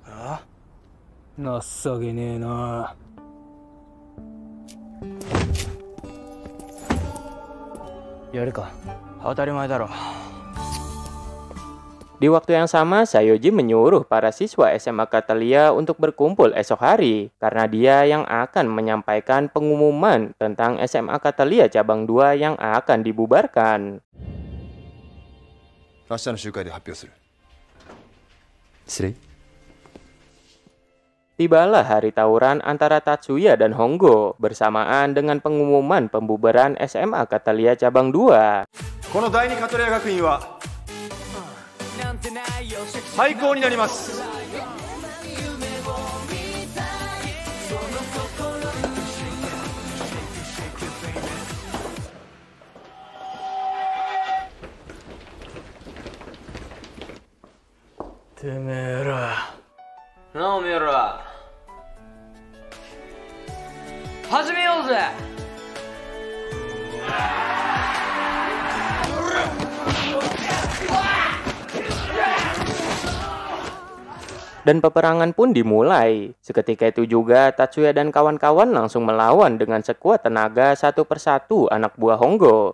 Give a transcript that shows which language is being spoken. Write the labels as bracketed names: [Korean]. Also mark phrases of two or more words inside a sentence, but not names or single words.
[Indonesian] Di waktu yang sama, Sayoji menyuruh para siswa SMA Catalia untuk berkumpul esok hari karena dia yang akan menyampaikan pengumuman tentang SMA Catalia cabang 2 yang akan dibubarkan. Tibalah hari tawuran antara Tatsuya dan Hongo bersamaan dengan pengumuman pembubaran SMA Catalia cabang 2. [Japanese] 最高になります。てめえら。なあおめえら。始めようぜ。 [Indonesian] Dan peperangan pun dimulai. Seketika itu juga Tatsuya dan kawan-kawan langsung melawan dengan sekuat tenaga satu persatu anak buah Hongo.